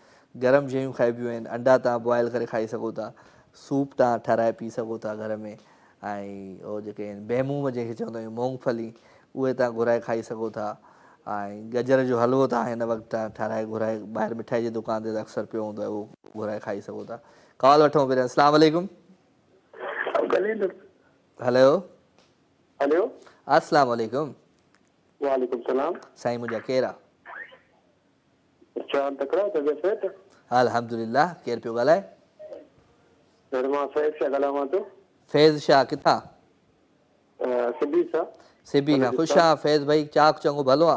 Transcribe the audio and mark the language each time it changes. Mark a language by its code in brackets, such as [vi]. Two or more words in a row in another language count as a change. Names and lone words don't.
[sd] गरम शयूं खाइबियूं आहिनि अंडा तव्हां बॉइल करे खाई सघो था सूप तव्हां ठाराए पी सघो था घर में ऐं उहो जेके आहिनि बेमूम जंहिंखे चवंदा आहियूं मूंगफली उहे तव्हां घुराए खाई सघो था ऐं गजर जो हलवो तव्हां हिन वक़्तु तव्हां ठाराए घुराए ॿाहिरि मिठाई जी दुकान ते त अक्सर पियो हूंदो आहे उहो घुराए खाई सघो था कॉल वठूं पहिरियों [ar] السلام عليكم [sd] हेलो हेलो [ar] السلام عليكم وعليكم السلام [sd] साईं मुंहिंजा केरु आहे चांद तकड़ा तबियत सेठ अल्हम्दुलिल्लाह केरु पियो ॻाल्हाए मां फैज़ शाह ॻाल्हायां थो फैज़ शाह किथां सिबी सां सिबी खां ख़ुशि आहियां फैज़ भाई चाक चङो भलो आहे